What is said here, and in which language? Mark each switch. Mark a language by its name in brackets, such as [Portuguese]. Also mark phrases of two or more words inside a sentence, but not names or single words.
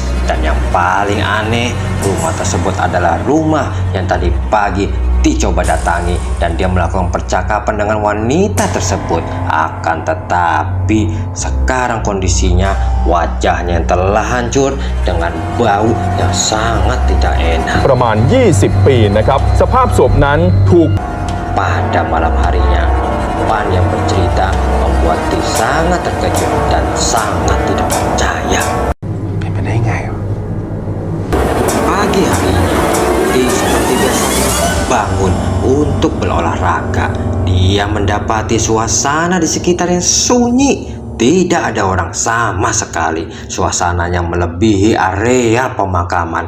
[Indonesian] Dan yang paling aneh, rumah tersebut adalah rumah yang tadi pagi Ti coba datangi, dan dia melakukan percakapan dengan wanita tersebut. Akan tetapi sekarang kondisinya wajahnya yang telah hancur dengan bau yang sangat tidak enak. [Thai] ประมาณ 20 ปีนะครับสภาพศพนั้นถูก [Indonesian] Pada malam harinya, Pan yang bercerita membuat Ti sangat terkejut dan sangat tidak percaya. [Thai] เป็นไปได้ไงวะ [Indonesian] Pagi harinya, Ti seperti biasanya bangun untuk berolahraga. Dia mendapati suasana di sekitar yang sunyi. Tidak ada orang sama sekali. Suasananya melebihi area pemakaman.